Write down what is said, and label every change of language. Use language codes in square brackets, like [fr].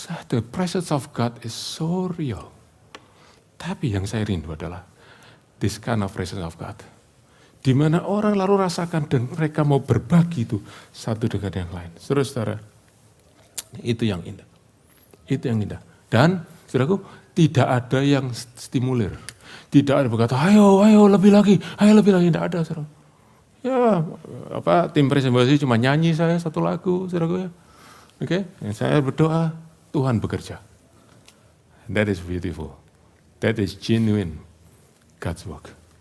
[en] The presence of God is so real. [id] Tapi yang saya rindu adalah [en] this kind of presence of God. [id] Di mana orang lalu rasakan dan mereka mau berbagi itu satu dengan yang lain. Saudara-saudara, itu yang indah. Itu yang indah. Dan saudaraku, tidak ada yang stimulir. Tidak ada berkata, ayo lebih lagi, tidak ada, saudara. Ya, tim presentasi cuma nyanyi saya satu lagu, saudara ya. Oke, saya berdoa, Tuhan bekerja. [en] That is beautiful. That is genuine God's work.